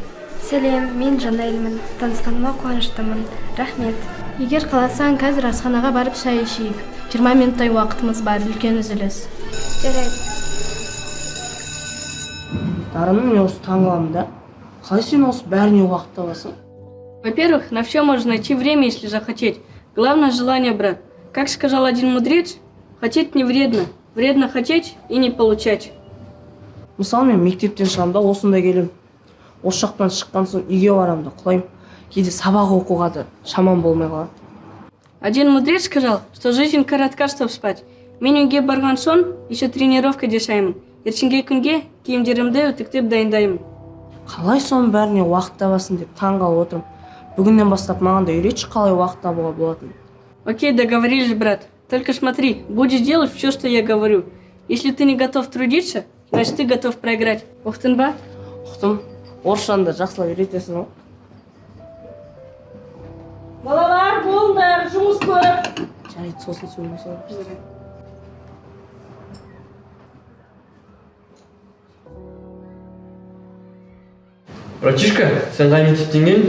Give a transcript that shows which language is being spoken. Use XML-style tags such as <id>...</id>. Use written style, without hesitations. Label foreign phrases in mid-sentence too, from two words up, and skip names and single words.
<kk>Сәлем, мен Жанелмін. Танысқаныма қуаныштымын. Рахмет. Егер қаласаң, қазір асханаға барып шай ішейік. 20 минуттай уақытымыз бар, үлкен үзіліс. Жарайды. Дарыным, мен осы таңғаламын да. Қалай сен осы бәріне уақыт табасың?</kk> <ru>Во-первых, на все можно найти время, если захотеть. Главное желание, брат. Как сказал один мудрец, хотеть не вредно. Вредно хотеть и не получать.</ru> <kk>Мысалы, мен мектептен шығамын да осында келем. Осы жақтан шыққан соң үйге барамын да құлаймын. кейде сабақ оқуға да шамам болмай қалады.</kk> <ru>Один мудрец сказал, что жизнь коротка, чтобы спать.</ru> <kk>Мен үйге барған соң,</kk> <ru>еще тренировка</ru> <kk>жасаймын. Ертеңге күнге киімдерімді үтіктеп дайындаймын. Қалай соның бәріне уақыт табасың деп таң қалып отырмын. Бүгіннен бастап маған да үйретші қалай уақыт табуға болатынын.</kk> <ru>Окей, договорились, брат. Только смотри, будешь делать все, что я говорю. Если ты не готов трудиться, значит ты готов проиграть.</ru> <kk>Ұқтың ба? Ұқтым. Орысшаны да жақсылап үйретесің ғой. Балалар, болыңдар, жұмыс көп. Жарайды, сосын сөйлесеміз. Братишка, сен қай мектептен келдің?</kk>